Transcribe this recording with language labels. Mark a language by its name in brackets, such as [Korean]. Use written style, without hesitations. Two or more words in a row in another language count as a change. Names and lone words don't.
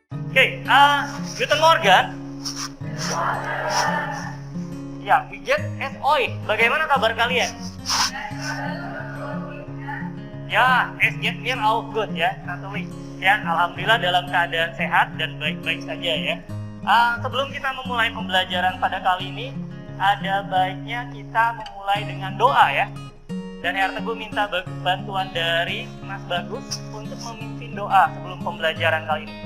[Indonesian] Oke, [German] Guten Morgen. Ya, widget SOI. [Indonesian] Bagaimana kabar kalian? Ya, [German] es geht mir auch gut ya, Nathalie. [Indonesian] Ya, alhamdulillah dalam keadaan sehat dan baik-baik saja ya. Sebelum kita memulai pembelajaran pada kali ini, ada baiknya kita memulai dengan doa ya. Dan R Teguh minta bantuan dari Mas Bagus untuk memimpin doa sebelum pembelajaran kali ini.